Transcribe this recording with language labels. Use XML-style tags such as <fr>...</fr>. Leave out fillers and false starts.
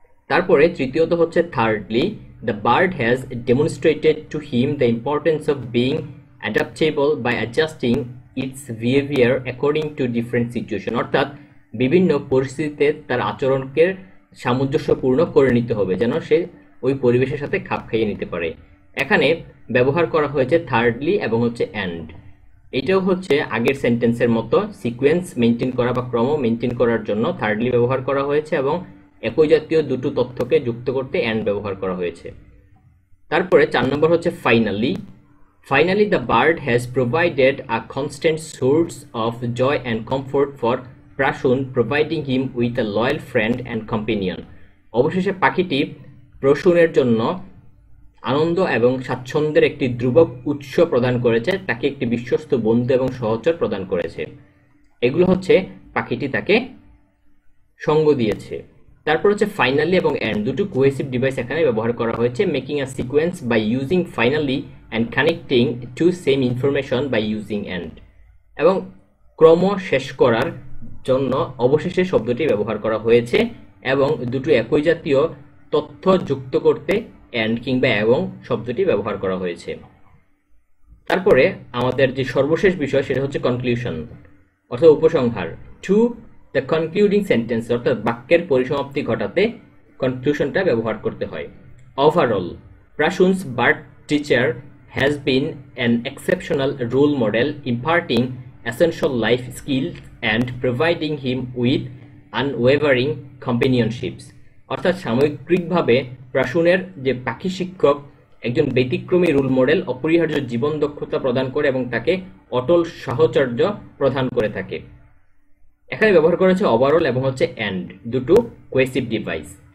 <bn>তারপরে তৃতীয়ত হচ্ছে</bn> <en>thirdly, the bird has demonstrated to him the importance of being adaptable by adjusting its behaviour according to different situation,</en> <bn>অর্থাৎ বিভিন্ন পরিস্থিতিতে তার আচরণকে সামঞ্জস্যপূর্ণ করে নিতে হবে যেন সে ওই পরিবেশের সাথে খাপ খাইয়ে নিতে পারে। এখানে ব্যবহার করা হয়েছে থার্ডলি এবং হচ্ছে অ্যান্ড। এটাও হচ্ছে আগের সেন্টেন্সের মতো সিকোয়েন্স মেনটেন করা বা ক্রম মেনটেন করার জন্য থার্ডলি ব্যবহার করা হয়েছে এবং একই জাতীয় দুটো তথ্যকে যুক্ত করতে অ্যান্ড ব্যবহার করা হয়েছে। তারপরে 4 নম্বর হচ্ছে finally.</bn> <en>Finally, the bird has provided a constant source of joy and comfort for Prashun, providing him with a loyal friend and companion.</en> <bn>অবশেষে পাখিটি প্রসূনের জন্য আনন্দ এবং স্বাচ্ছন্দ্যের একটি ধ্রুবক উৎস প্রদান করেছে, তাকে একটি বিশ্বস্ত বন্ধু এবং সহচর প্রদান করেছে। এগুলো হচ্ছে পাখিটি তাকে সঙ্গ দিয়েছে। তারপর হচ্ছে ফাইনালি এবং এন্ড, দুটো কোহেসিভ ডিভাইস এখানে ব্যবহার করা হয়েছে।</bn> <en>making a sequence by using finally and connecting to same information by using end,</en> <bn>এবং ক্রম শেষ করার জন্য অবশেষে শব্দটি ব্যবহার করা হয়েছে এবং দুটো একই জাতীয় তথ্য যুক্ত করতে এন্ড কিংবা এবং শব্দটি ব্যবহার করা হয়েছে। তারপরে আমাদের যে সর্বশেষ বিষয় সেটা হচ্ছে কনক্লুশন অর্থাৎ উপসংহার।</bn> <en>to the concluding sentence</en> <bn>অর্থাৎ বাক্যের পরিসমাপ্তি ঘটাতে কনক্লুশনটা ব্যবহার করতে হয়।</bn> <en>Overall, Prasun's bird teacher has been an exceptional role model, imparting essential life skills and providing him with unwavering companionships.</en> <bn>অর্থাৎ সামগ্রিকভাবে প্রাসুনের যে পাখি শিক্ষক একজন ব্যতিক্রমী রোল মডেল, অপরিহার্য জীবন দক্ষতা প্রদান করে এবং তাকে অটল সাহচর্য প্রদান করে থাকে। এখানে ব্যবহার করেছে ওভারঅল এবং হচ্ছে এন্ড, দুটো কোহেসিভ ডিভাইস।</bn>